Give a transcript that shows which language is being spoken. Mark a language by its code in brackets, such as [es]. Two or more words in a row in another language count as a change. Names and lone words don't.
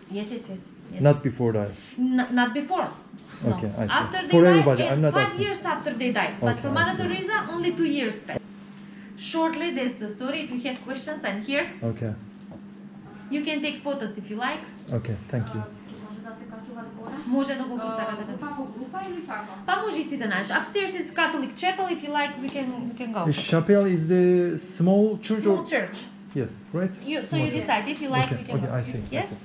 [en] yes. Not before that. Not before. No. Okay, I see. After they For died, everybody, and I'm not 5 asking. years after they died. But Okay, for I Mother see. Teresa, only 2 years passed. Shortly, that's the story. If you have questions, I'm here. Okay, You can take photos if you like. okay, thank you. [mk] Може да го посакате. Група по група или како? Па може и си да знаеш. [en] Upstairs is Catholic chapel. If you like, we can go. The chapel is the small church? Small or... church. Yes, right? So Small you church. decide. If you like, Okay, we can okay, go. I see. Yes? I see.